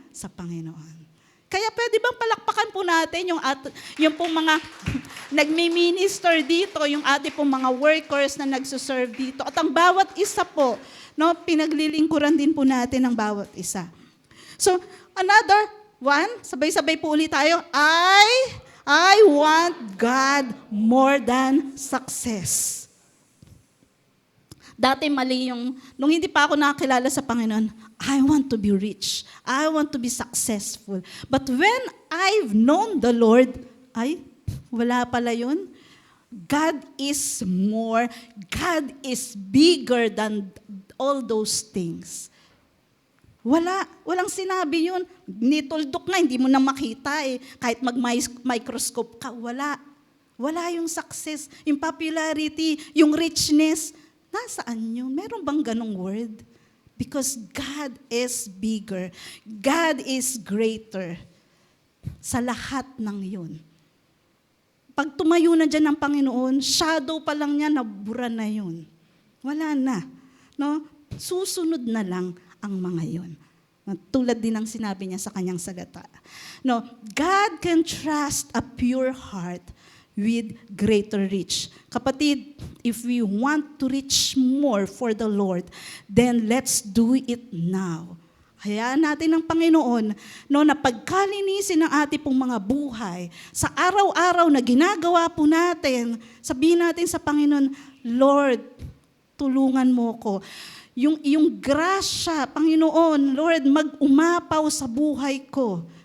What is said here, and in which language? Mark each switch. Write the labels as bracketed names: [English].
[Filipino] Sa Panginoon. Kaya pwede bang palakpakan po natin yung pong mga nagmi-minister dito, yung ating pong mga workers na nagsuserve dito. At ang bawat isa po, no, pinaglilingkuran din po natin ang bawat isa. So, another one, sabay-sabay po ulit tayo. [English] I want God more than success. [Filipino] Dati mali nung hindi pa ako nakakilala sa Panginoon, [English] I want to be rich. I want to be successful. But when I've known the Lord, [Filipino] wala pala yun. [English] God is more, God is bigger than all those things. [Filipino] Walang sinabi yun. Nituldok na, hindi mo na makita eh. Kahit mag-microscope ka, wala. Wala yung success, yung popularity, yung richness. Nasaan yun? Meron bang ganong [English] word? Because God is bigger. God is greater. [Filipino] Sa lahat ng yun. Pag tumayo na dyan ng Panginoon, shadow pa lang niya, nabura na yun. Wala na. No? Susunod na lang ang mga yun. Tulad din ng sinabi niya sa kanyang salita. [English] No, God can trust a pure heart with greater reach. Kapatid, if we want to reach more for the Lord, then let's do it now. [Filipino] Hayaan natin ng Panginoon, no, na pagkalinisin ang ating pong mga buhay, sa araw-araw na ginagawa po natin, sabihin natin sa Panginoon, Lord, tulungan mo ko. Yung grasya, Panginoon, Lord, mag-umapaw sa buhay ko.